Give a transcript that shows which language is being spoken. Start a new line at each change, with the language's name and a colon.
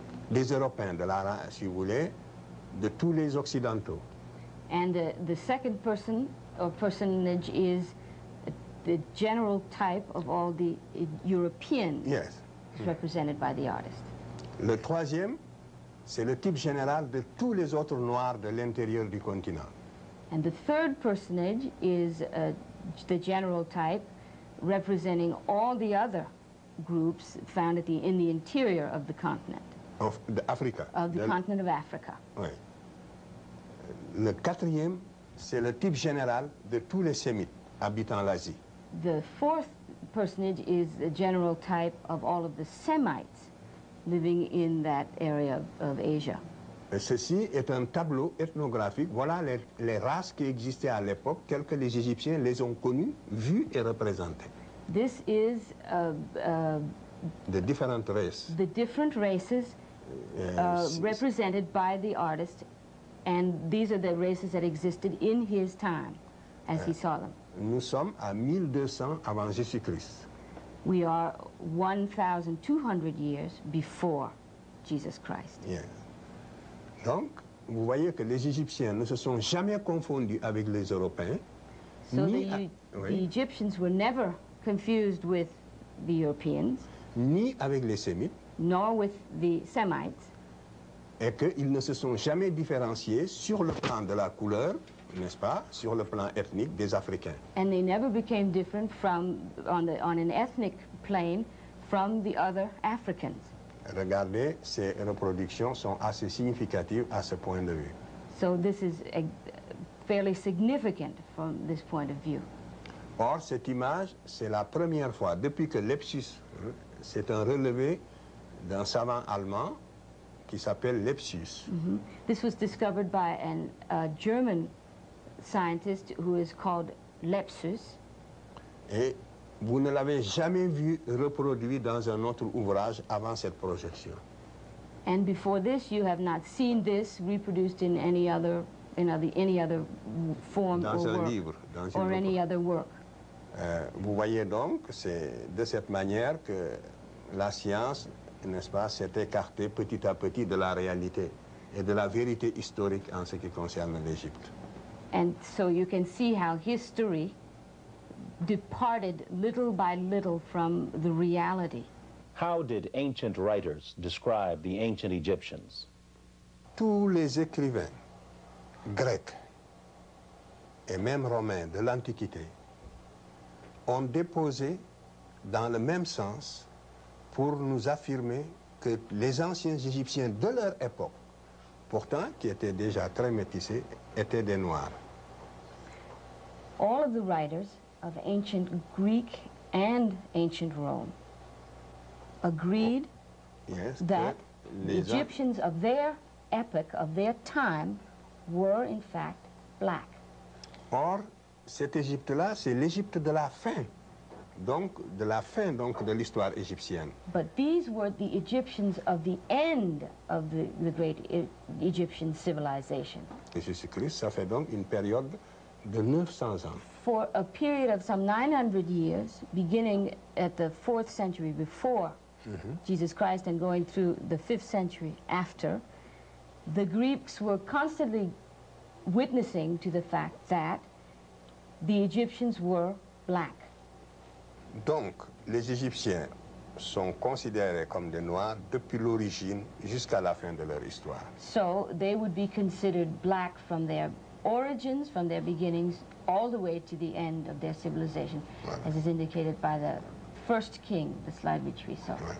French: des Européens, si vous voulez, de tous les Occidentaux.
English: And the second person or personage is the general type of all the Europeans represented by the artist.
French: Le troisième, c'est le type général de tous les autres Noirs de l'intérieur du continent.
English: And the third personage is the general type representing all the other groups found in the interior of the continent. Of Africa. Of the continent of Africa.
French: Oui. Le quatrième, c'est le type général de tous les Sémites habitant l'Asie.
English: The fourth personage is the general type of all of the Semites living in that area of Asia.
French: Et ceci est un tableau ethnographique. Voilà les races qui existaient à l'époque, telles que les Égyptiens les ont connues, vues et représentées.
English: This is the different races. The different races represented by the artist, and these are the races that existed in his time as he saw them.
French: Nous sommes à 1200 avant Jésus-Christ.
English: We are 1,200 years before Jesus Christ. Yes.
French: Donc, vous voyez que les Égyptiens ne se sont jamais confondus avec les Européens.
English: So the Egyptians were never confused with the Europeans.
French: Ni avec les Sémites.
English: Nor with the Semites.
French: Et qu'ils ne se sont jamais différenciés sur le plan de la couleur, n'est-ce pas, sur le plan ethnique des Africains.
English: And they never became different from, on an ethnic plane from the other Africans.
French: Regardez, ces reproductions sont assez significatives à ce point de vue.
English: So this is fairly significant from this point of view.
French: Or, cette image, c'est la première fois, depuis que Lepsius, c'est un relevé d'un savant allemand qui s'appelle Lepsius.
English: This was discovered by a German scientist who is called Lepsius.
French: Et vous ne l'avez jamais vu reproduit dans un autre ouvrage avant cette projection.
English: And before this, you have not seen this reproduced in any other form
French: dans
English: or work,
French: livre, dans
English: or any other work.
French: Vous voyez donc, c'est de cette manière que la science, n'est-ce pas, s'est écartée petit à petit de la réalité et de la vérité historique en ce qui concerne l'Égypte.
English: And so you can see how history departed little by little from the reality. How did ancient writers describe the ancient Egyptians?
French: Tous les écrivains grecs et même romains de l'Antiquité ont déposé dans le même sens pour nous affirmer que les anciens Égyptiens de leur époque, pourtant qui étaient déjà très métissés, étaient des Noirs.
English: All of the writers of ancient Greek and ancient Rome agreed that the Egyptians of their epoch, of their time, were in fact black.
French: Or, cette Égypte-là, c'est l'Égypte de la fin, donc de l'histoire égyptienne.
English: But these were the Egyptians of the end of the great Egyptian civilization.
French: Et Jésus-Christ, ça fait donc une période de 900 ans.
English: For a period of some 900 years, beginning at the 4th century before Jesus Christ and going through the 5th century after, the Greeks were constantly witnessing to the fact that the Egyptians were black.
French: Donc, les Égyptiens sont considérés comme des Noirs depuis l'origine jusqu'à la fin de leur histoire.
English: So they would be considered black from their origins, from their beginnings, all the way to the end of their civilization, as is indicated by the first king, the slide which we saw.